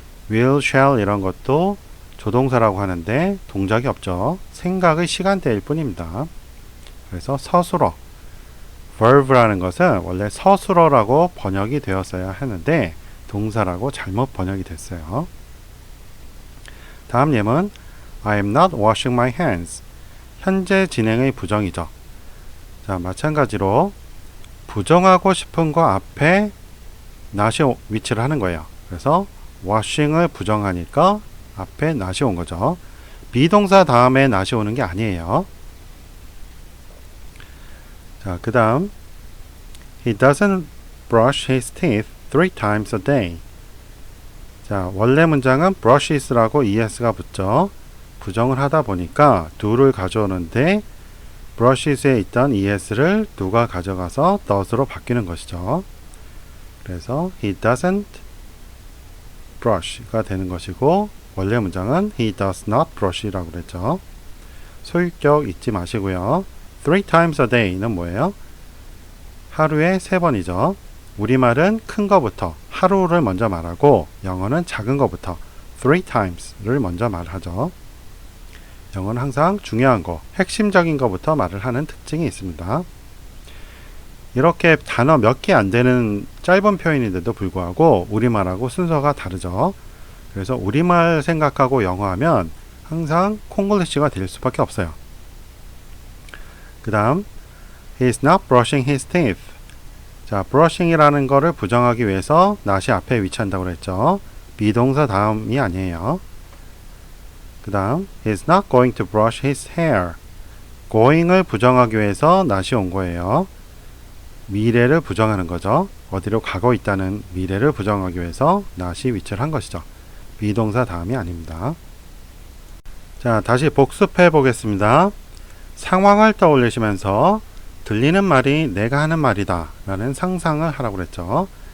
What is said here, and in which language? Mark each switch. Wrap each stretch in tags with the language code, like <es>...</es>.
<ko>will, shall 이런 것도 조동사라고 하는데 동작이 없죠. 생각의 시간대일 뿐입니다. 그래서 서술어, verb라는 것은 원래 서술어라고 번역이 되었어야 하는데 동사라고 잘못 번역이 됐어요. 다음 예문</ko> <en>I am not washing my hands.</en> <ko>현재 진행의 부정이죠. 자, 마찬가지로 부정하고 싶은 거 앞에 not이 위치를 하는 거예요. 그래서 washing을 부정하니까 앞에 not이 온 거죠. 비동사 다음에 not이 오는 게 아니에요. 자, 그 다음</ko> <en>He doesn't brush his teeth 3 times a day.</en> <ko>자, 원래 문장은 brushes라고 es가 붙죠. 부정을 하다 보니까 do를 가져오는데 brushes에 있던 es를 do가 가져가서 does로 바뀌는 것이죠. 그래서</ko> <en>he doesn't brush</en> <ko>가 되는 것이고 원래 문장은</ko> <en>he does not brush</en> <ko>라고 그랬죠. 소유격 잊지 마시고요. 3 times a day는 뭐예요? 하루에 3번이죠. 우리말은 큰 거부터 하루를 먼저 말하고 영어는 작은 거부터 3 times를 먼저 말하죠. 영어는 항상 중요한 거, 핵심적인 거부터 말을 하는 특징이 있습니다. 이렇게 단어 몇 개 안 되는 짧은 표현인데도 불구하고 우리말하고 순서가 다르죠. 그래서 우리말 생각하고 영어 하면 항상 콩글리시가 될 수밖에 없어요. 그 다음</ko> <en>He's not brushing his teeth.</en> <ko>자, brushing이라는 거를 부정하기 위해서 not이 앞에 위치한다고 그랬죠. 비동사 다음이 아니에요. 그 다음</ko> <en>He's not going to brush his hair.</en> <ko>going을 부정하기 위해서 not이 온 거예요. 미래를 부정하는 거죠. 어디로 가고 있다는 미래를 부정하기 위해서 not이 위치를 한 것이죠. 비동사 다음이 아닙니다. 자, 다시 복습해 보겠습니다. 상황을 떠올리시면서 들리는 말이 내가 하는 말이다 라는 상상을 하라고 그랬죠.</ko>